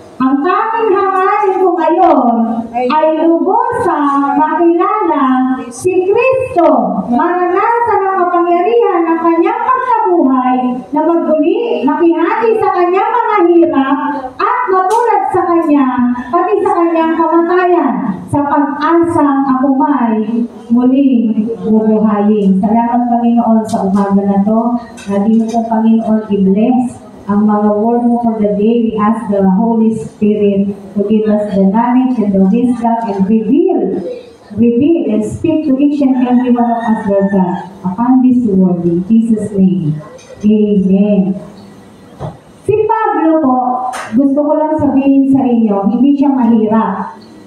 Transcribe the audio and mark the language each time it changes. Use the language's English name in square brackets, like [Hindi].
[Filipino] Ang kaming hangarin ko ngayon ay lubosang makilala si Kristo, maranasan ang kapangyarihan ng kanyang pagkabuhay na maguli, makihati sa kanyang mga hirap at matulad sa kanya, pati sa kanyang kamatayan, sa pag-asang ako may muling bubuhayin. Salamat Panginoon sa umaga na to. Naging mo Panginoon i-bless ang mga word mo [English] for the day. We ask the Holy Spirit to give us the knowledge and the wisdom and reveal and speak to each and every one of us, Lord God, upon this word in Jesus' name. Amen. [Filipino] Si Pablo po, gusto ko lang sabihin sa inyo, hindi siya mahirap.